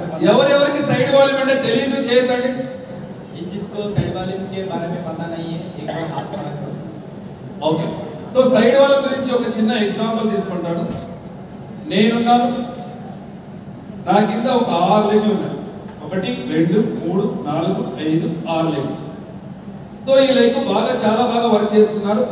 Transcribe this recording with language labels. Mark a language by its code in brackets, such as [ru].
[te] ఎవరెవరికి side volume అంటే తెలియదు చేయతండి. [hi] इस चीज को साइड वॉल्यूम के बारे में पता नहीं है, एक बार हाथ खड़ा करो. [te] ఓకే, సో సైడ్ వాల్యూమ్ గురించి ఒక చిన్న ఎగ్జాంపుల్ తీసుకుంటాను. నేనున్నాను, నా కింద ఒక 6 లెగ్లు ఉన్నాయి. 1 2 3 4 5 6 లెగ్లు. సో ఈ లెగ్ చాలా బాగా వర్క్ చేస్తున్నారు.